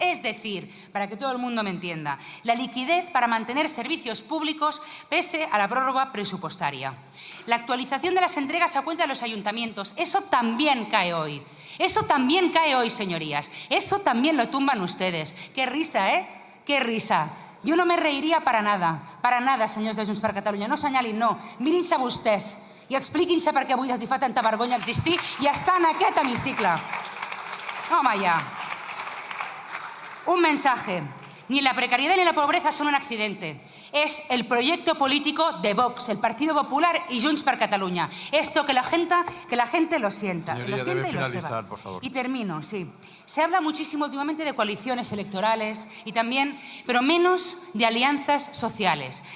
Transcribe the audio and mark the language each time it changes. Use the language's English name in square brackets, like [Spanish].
[Spanish] Es decir, para que todo el mundo me entienda, la liquidez para mantener servicios públicos pese a la prórroga presupuestaria. La actualización de las entregas a cuenta de los ayuntamientos, eso también cae hoy. Eso también cae hoy, señorías. Eso también lo tumban ustedes. Qué risa, ¿eh? Qué risa. [Catalan] Jo no me reiria per a nada, senyors de Junts per Catalunya. No assenyalin, no. Mirin-se vostès i expliquin-se per què avui els fa tanta vergonya existir i estar en aquest hemicicle. Home, ja. Un mensaje. [Spanish] Ni la precariedad ni la pobreza son un accidente. Es el proyecto político de Vox, el Partido Popular y Junts per Catalunya. Esto que la gente lo sienta. Señoría, debe finalizar, por favor. Y termino, sí. Se habla muchísimo últimamente de coaliciones electorales y también, pero menos de alianzas sociales.